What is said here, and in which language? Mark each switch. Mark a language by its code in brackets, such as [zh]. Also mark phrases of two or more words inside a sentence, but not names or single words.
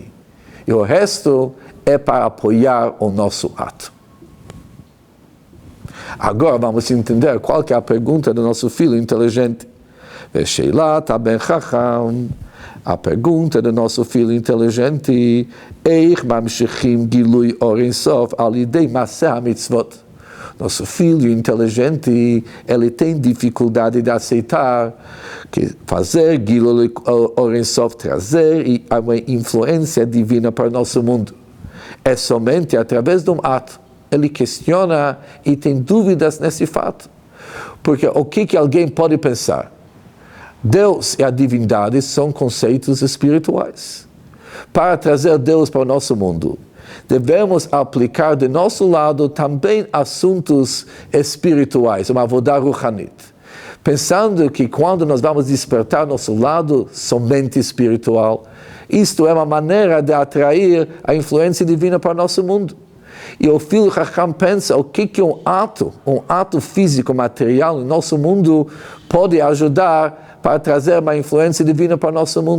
[pt] E o resto é para apoiar o nosso ato. Agora vamos entender qual que é a pergunta do nosso filho inteligente. [he] ושאלת הבן חכם. [pt] A pergunta do nosso filho inteligente. [he] איך ממשיכים גילוי אור אין סוף על ידי מעשה המצוות. [pt] Nosso filho inteligente, ele tem dificuldade de aceitar que fazer [he] גילוי אור אין סוף, [pt] trazer uma influência divina para o nosso mundo é somente através de um ato. Ele questiona e tem dúvidas nesse fato. Porque o que alguém pode pensar? Deus e a divindade são conceitos espirituais. Para trazer Deus para o nosso mundo, devemos aplicar de nosso lado também assuntos espirituais, uma [he] עבודה רוחנית. [pt] Pensando que quando nós vamos despertar nosso lado somente espiritual, isto é uma maneira de atrair a influência divina para o nosso mundo. E o filho Chacham pensa o que um ato físico, material no nosso mundo pode ajudar para trazer uma influência divina para o nosso mundo.